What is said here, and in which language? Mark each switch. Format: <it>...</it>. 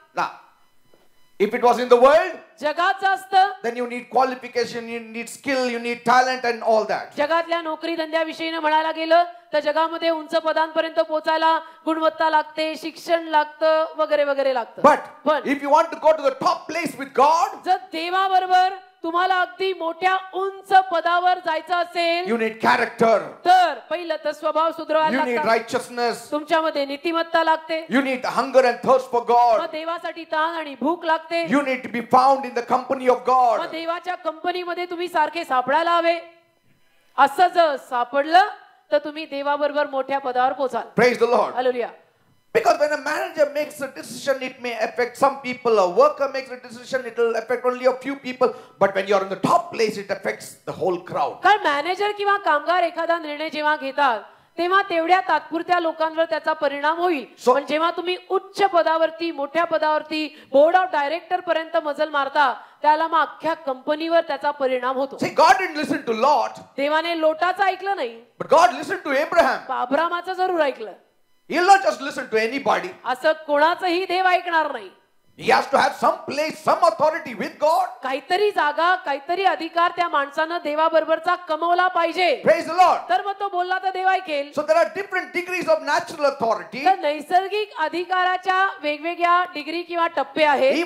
<en>Now, if it was in the world,</en> <mr>जगाचं असतं</mr> <en>then you need qualification, you need skill, you need talent and all that.</en> <mr>जगातल्या नोकरी धंद्याविषयीने म्हणायला गेलं तर जगामध्ये उंच पदांपर्यंत पोहोचायला गुणवत्ता लागते, शिक्षण लागतं वगैरे वगैरे लागतं.</mr> <en>But if you want to go to the top place with God,</en> <mr>जर देवाबरोबर तुम्हाला अगदी मोठ्या उंच पदावर जायचं असेल</mr> <en>you need character,</en> <mr>तर पहिलं तर स्वभाव सुधारायला</mr> <en>you need</en> <mr>लागतो.</mr> <en>righteousness,</en> <mr>तुमच्यामध्ये नीतिमत्ता लागते.</mr> <en>you need hunger and thirst for God,</en> <mr>मग देवासाठी ताण आणि भूक लागते.</mr> <en>you need to be found in the company of</en> <mr>मग</mr> <en>God.</en> <mr>देवाच्या कंपनीमध्ये तुम्ही सारखे सापडायला हवे. असं जर सापडलं तर तुम्ही देवाबरोबर मोठ्या पदावर पोहोचाल.</mr> <en>Praise the Lord. Hallelujah. Because when a manager makes a decision, it may affect some people. A worker makes a decision, it will affect only a few people. But when you are in the top place, it affects the whole crowd.</en> <mr>कारण manager किंवा कामगार एखादा निर्णय जेव्हा घेतात तेव्हा तेवढ्या तात्पुरत्या लोकांवर त्याचा परिणाम होईल. पण जेव्हा तुम्ही उच्च पदावरती, मोठ्या पदावरती, बोर्ड ऑफ डायरेक्टर पर्यंत मजल मारता, त्याला मग अख्ख्या कंपनीवर त्याचा परिणाम होतो.</mr> <en>See, God didn't listen to Lot,</en> <mr>देवाने लोटाचं ऐकलं नाही,</mr> <en>but God listened to Abraham.</en> <mr>अब्रामाचं जरूर ऐकलं.</mr> <en>He'll not just listen to anybody.</en> <mr>असं कोणाचंही देव ऐकणार नाही.</mr> <en>He has to have some place, some authority with God.</en> <mr>काहीतरी जागा, काहीतरी अधिकार त्या माणसानं देवाबरोबरचा कमवला पाहिजे.</mr> <en>Praise the Lord.</en> <mr>तर मग तो बोलला तर देव ऐकेल.</mr> <en>So there are different degrees of natural authority.</en> <mr>तर नैसर्गिक अधिकाराच्या वेगवेगळ्या डिग्री किंवा टप्पे आहेत.</mr>